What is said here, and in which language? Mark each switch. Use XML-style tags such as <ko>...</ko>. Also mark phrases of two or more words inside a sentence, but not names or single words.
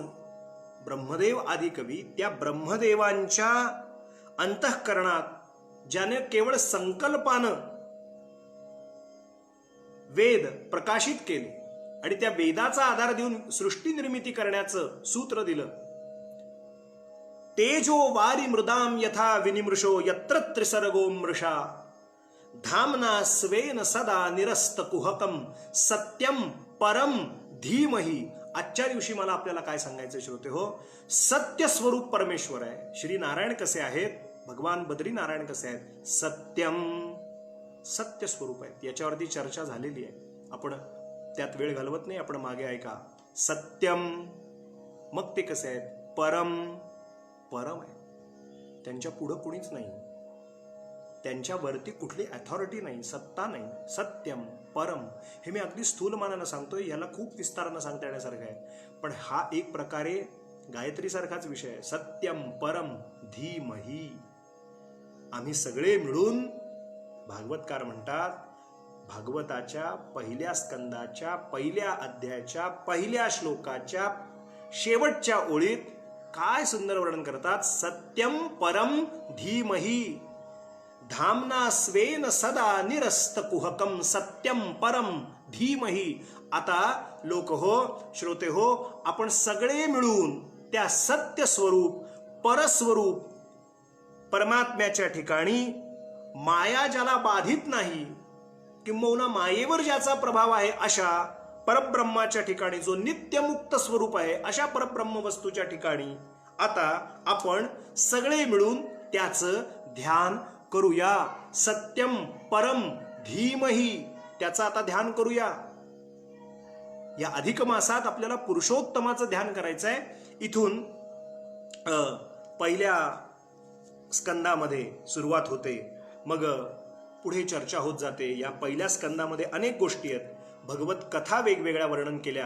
<mr>ब्रह्मदेव आदिकवी. त्या ब्रह्मदेवांच्या अंतःकरणात ज्याने केवळ संकल्पानं वेद प्रकाशित केले आणि त्या वेदाचा आधार देऊन सृष्टी निर्मिती करण्याचं सूत्र दिलं.</mr> <sa>तेजो वारी मृदाम यथा विनिमृशो यत्र त्रिसर्गो मृषा धामना स्वेन सदा निरस्त कुहकम सत्यम परम धीमहि.</sa> <mr>आजच्या दिवशी मला आपल्याला काय सांगायचं श्रोते हो, सत्य स्वरूप परमेश्वर आहे. श्री नारायण कसे आहेत, भगवान बद्रीनारायण कसे आहेत, सत्यम, सत्य स्वरूप आहेत. याच्यावरती चर्चा झालेली आहे, आपण त्यात वेळ घालवत नाही, आपण मागे ऐका. सत्यम, मग ते कसे आहेत, परम, परम आहे, त्यांच्या पुढं कुणीच नाही, त्यांच्यावरती कुठली अथॉरिटी नाही, सत्ता नाही.</mr> <sa>सत्यम परम,</sa> <mr>हे मी अगदी स्थूल मानानं सांगतोय, याला खूप विस्तारानं सांगता येण्यासारखं आहे, पण हा एक प्रकारे गायत्री सारखाच विषय आहे.</mr> <sa>सत्यम परम धीमहि.</sa> <mr>आम्ही सगळे मिळून, भागवतकार म्हणतात, भागवताच्या पहिल्या स्कंदाच्या पहिल्या अध्यायाच्या पहिल्या श्लोकाच्या शेवटच्या ओळीत काय सुंदर वर्णन करतात.</mr> <sa>सत्यम परम धीमहि धामना स्वेन सदा निरस्त कुहकम सत्यम परम धीमहि.</sa> <mr>आता लोक हो, श्रोते हो, आपण सगळे मिळून त्या सत्य स्वरूप परस्वरूप परमात्म्याच्या ठिकाणी माया ज्याला बाधित नाही, किंबहुना मायेवर ज्याचा प्रभाव आहे, अशा परब्रह्माच्या ठिकाणी, जो नित्यमुक्त स्वरूप आहे, अशा परब्रह्म वस्तूच्या ठिकाणी आता आपण सगळे मिळून त्याचं ध्यान करूया.</mr> <sa>सत्यम परम धीमहि,</sa> <mr>त्याचं आता ध्यान करूया. या अधिक मासात आपल्याला पुरुषोत्तमाचं ध्यान करायचं आहे. इथून पहिल्या स्कंदामध्ये सुरुवात होते, मग पुढे चर्चा होत जाते. या पहिल्या स्कंदामध्ये अनेक गोष्टी आहेत, भगवत कथा वेगवेगळ्या वर्णन केल्या.</mr>